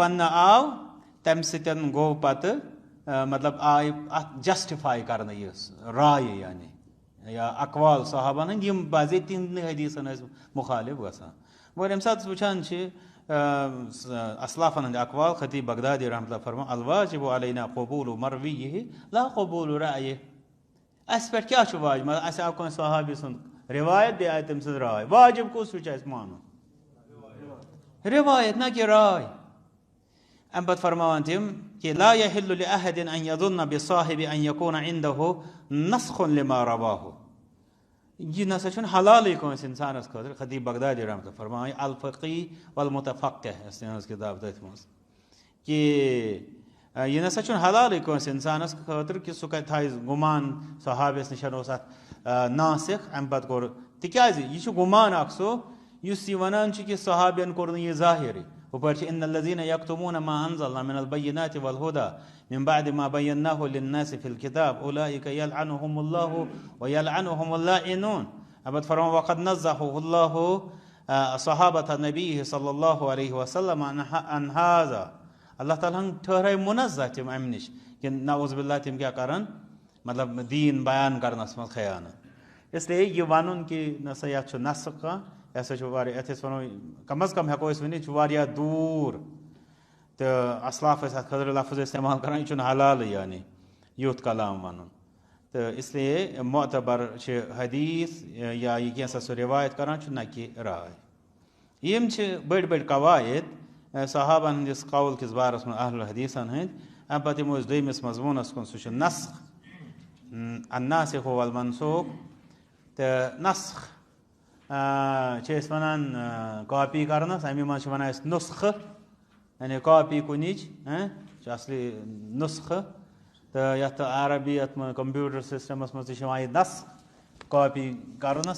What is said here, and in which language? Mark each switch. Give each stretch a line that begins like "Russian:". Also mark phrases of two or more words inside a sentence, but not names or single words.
Kashmiri: وننہٕ آو تمہِ سۭتۍ گوٚو پتہٕ مطلب آیہِ اتھ جسٹِفاے کرنہٕ یہِ رایہِ یعنی یا اقوال صحابن ہٕنٛدۍ یِم بعضے تِہنٛدِ حدیثن ٲسۍ مُخالِف گژھان مگر ییٚمہِ ساتہٕ أسۍ وٕچھان چھِ اسلافن ہٕنٛدۍ اقوال خطیب بغدادی
Arabic: رحمۃ اللہ
Kashmiri: فرمان
Arabic: الواجب علینا قبوٗل مرویہ لا قبوٗل رایہ
Kashmiri: اسہِ پٮ۪ٹھ کیاہ چھُ واجب اسہِ آو کٲنٛسہِ صحابی سُنٛد رِوایت بیٚیہِ آیہِ تٔمۍ سٕنٛز راے واجب کُس ہیوٗ چھُ اسہِ مانُن رِوایت نہ کہِ راے امہِ پتہٕ فرماوان تِم کہِ
Arabic: لا یحل لأحد ان یظن بصاحب ان یکون عنده نسخ لما رواه
Kashmiri: یہِ نسا چھُنہٕ حلالٕے کٲنٛسہِ انسانس خٲطرٕ خطیب بغدادی
Arabic: رحمۃ اللہ
Kashmiri: فرماوان الفقی والمتفقہ یۄس تِہنٛز کِتاب تٔتھۍ منٛز کہِ یہِ نسا چھُنہٕ حلالٕے کٲنٛسہِ انسانس خٲطرٕ کہِ سُہ کتہِ تھایہِ گُمان صحابیس نِش اوس اتھ ناسِخ امہِ پتہٕ کوٚر تِکیازِ یہِ چھُ گُمان اکھ سُہ یُس یہِ ونان چھُ کہِ صحابین کوٚر نہٕ یہِ ظٲہِرٕے ہُپٲرۍ چھِ
Arabic: ان الذین یکتمون ما انزلنا من البینات والہدى من بعد ما بیناه للناس في الكتاب اولئک یلعنهم الله ویلعنهم اللاعنون
Kashmiri: امہِ پتہٕ فرماوان
Arabic: وقد نزہه الله صحابة نبیہ صلی اللہ علیہ وسلم عن هذا
Kashmiri: اللہ تعالیٰ ہن ٹھہرٲے مُنزہ تِم امہِ نِش کہِ
Arabic: نعوذ باللہ
Kashmiri: تِم کیاہ کرن مطلب دیٖن بیان کرنس منٛز خیانت اسلیے یہِ ونُن کہِ نہ سا یتھ چھُ نسخ کانٛہہ یہِ ہسا چھُ واریاہ یتھ أسۍ ونو کم از کم ہٮ۪کو أسۍ ؤنِتھ یہِ چھُ واریاہ دوٗر تہٕ اسلاف ٲسۍ اتھ خٲطرٕ لفظ استعمال کران یہِ چھُنہٕ حلالٕے یعنی یُتھ کلام ونُن تہٕ اسلیے معتبر چھِ حدیث یا یہِ کینٛژھا سُہ رِوایت کران چھُ نہ کہِ راے یِم چھِ بٔڑۍ بٔڑۍ قواعد صحابن ہٕنٛدِس قول کِس بارس منٛز اہل حدیثن ہٕنٛدۍ امہِ پتہٕ یِمو أسۍ دوٚیمِس مضموٗنس کُن سُہ چھُ نسخ
Arabic: الناسخ والمنسوخ
Kashmiri: تہٕ نسخ چھِ أسۍ وَنان کاپی کَرنَس اَمی منٛز چھِ وَنان أسۍ نُسخہٕ یعنی کاپی کُنِچ چھِ اَصلی نُسخہٕ تہٕ یَتھ عربی یَتھ منٛز
English: computer system
Kashmiri: منٛز تہِ چھِ یِوان یہِ نسخ کاپی کَرنَس